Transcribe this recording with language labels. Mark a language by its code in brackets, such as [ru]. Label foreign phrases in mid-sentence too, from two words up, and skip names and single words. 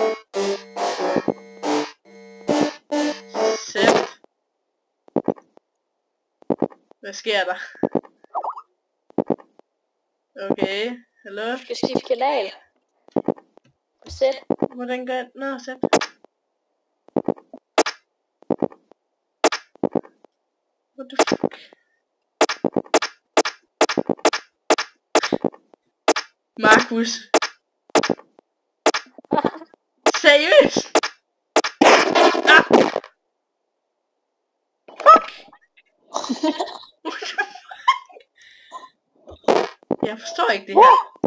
[da] Hvad sker der? Okay, hallo? Du skal skifte kanal. Sæt. Hvordan gør jeg? Nå, sæt. [en] What the fuck? [da] Markus. Seriøst? Ah. Fuck. Jeg forstår ikke det her.